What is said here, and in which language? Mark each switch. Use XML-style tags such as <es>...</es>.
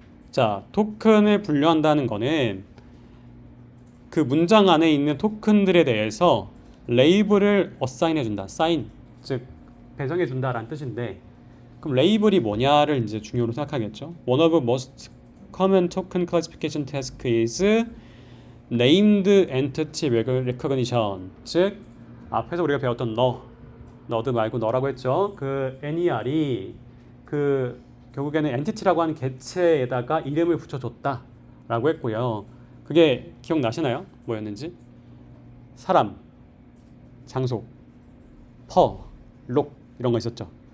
<ko>자, 토큰을 분류한다는 거는 그 문장 안에 있는 토큰들에 대해서 레이블을 어사인해 준다. 사인 즉 배정해 준다라는 뜻인데 그럼 레이블이 뭐냐를 이제 중요로 생각하겠죠.</ko> <en>One of the most common token classification task is named entity recognition.</en> <ko>즉 앞에서 우리가 배웠던 너드 말고 너라고 했죠. 그 NER이 그 결국에는 엔티티라고 하는 개체에다가 이름을 붙여줬다라고 했고요. 그게 기억나시나요? 뭐였는지? 사람, 장소, 록 이런 거 있었죠.</ko>